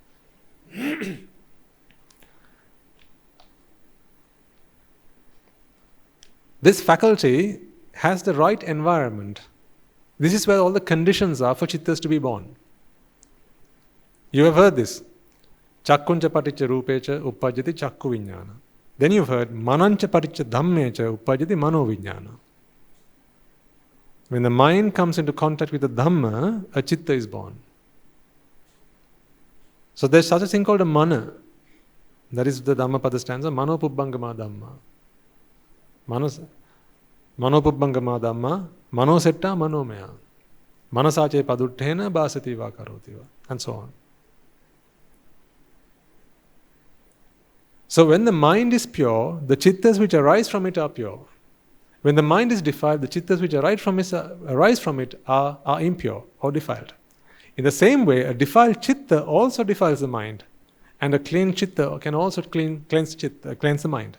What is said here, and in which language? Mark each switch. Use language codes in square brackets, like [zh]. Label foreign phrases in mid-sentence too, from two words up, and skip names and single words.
[en] This faculty has the right environment. This is where all the conditions are for chittas to be born. You have heard this. [pi] Chakkuncha paticca rupecha uppajjati chakku vijnana. [en] Then you've heard [pi] manancha paticca dhammecha uppajjati mano vijnana. [en] When the mind comes into contact with the dhamma, a chitta is born. So there's such a thing called a mana. That is the Dhammapada stanza, [pi] mano pubbangama dhamma. Mano pubbangama dhamma, mano setta manomaya. Manasache paduttena bhasati va karoti va. [en] And so on. So when the mind is pure, the chittas which arise from it are pure. When the mind is defiled, the chittas which arise from it are impure or defiled. In the same way, a defiled chitta also defiles the mind, and a clean chitta can also cleanse the mind.